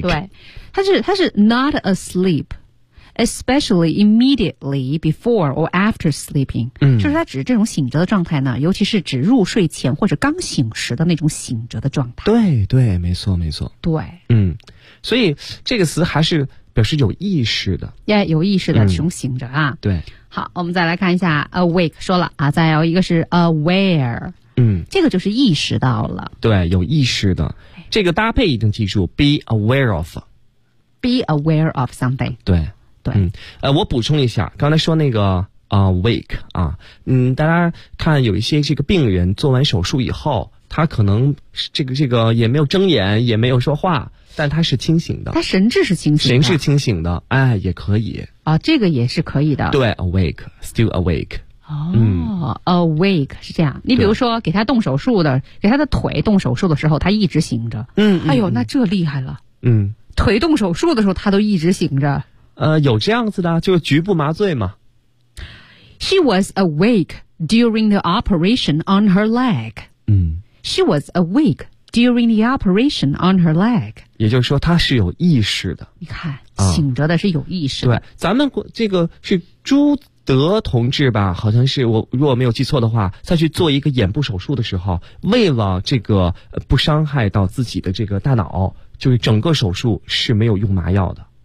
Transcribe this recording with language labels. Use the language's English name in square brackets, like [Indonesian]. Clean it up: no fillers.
[Chinese] 对，它是 [English] not asleep， especially immediately before or after sleeping。嗯， [Chinese] 就是它指这种醒着的状态呢，尤其是指入睡前或者刚醒时的那种醒着的状态。对对，没错没错。对，嗯，所以这个词还是表示有意识的， yeah， 有意识的，熊醒着啊，嗯。对，好，我们再来看一下 awake 说了啊，再有一个是 aware，嗯，这个就是意识到了，对，有意识的，这个搭配一定记住 [English] be aware of， be aware of something， [Chinese] 对对，嗯，我补充一下，刚才说那个awake 啊，嗯，大家看有一些这个病人做完手术以后，他可能这个也没有睁眼，也没有说话。但他是清醒的，他神志是清醒的，神是清醒的，哎，也可以啊，这个也是可以的。 [English] 对 ，awake， still awake。 [Chinese] 哦，嗯，awake 是这样。你比如说，给他动手术的，给他的腿动手术的时候，他一直醒着。嗯，哎呦，那这厉害了。嗯，腿动手术的时候，他都一直醒着。有这样子的，就是局部麻醉嘛。 [English] She was awake during the operation on her leg。嗯，She was awake during the operation on her leg。 [Chinese] 也就是说他是有意识的，你看醒着的是有意识的，嗯，对，咱们这个是朱德同志吧，好像是，我如果没有记错的话，在去做一个眼部手术的时候，为了这个不伤害到自己的这个大脑，就是整个手术是没有用麻药的。